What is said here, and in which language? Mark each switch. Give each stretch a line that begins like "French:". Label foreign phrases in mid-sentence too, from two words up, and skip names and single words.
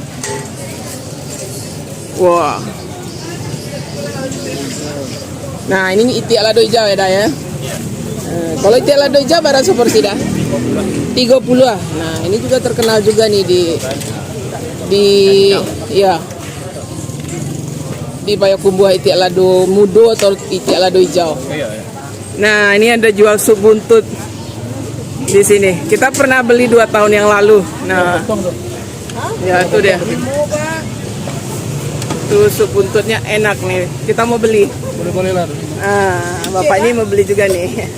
Indonesian: Wah, nah ini
Minangkabau: itiak lado hijau
Indonesian: ya dah ya. Kalau
Minangkabau: itiak lado hijau
Indonesian: berapa seporsi dah? 30 lah. Nah, ini juga terkenal juga nih di Payakumbuh,
Minangkabau: itiak lado mudo atau itiak lado hijau.
Indonesian: Nah, ini ada jual sup buntut di sini. Kita pernah beli 2 tahun yang lalu. Nah, ya itu dia. Tuh sup buntutnya enak nih. Kita mau beli. Boleh lah. Bapak ini mau beli juga nih.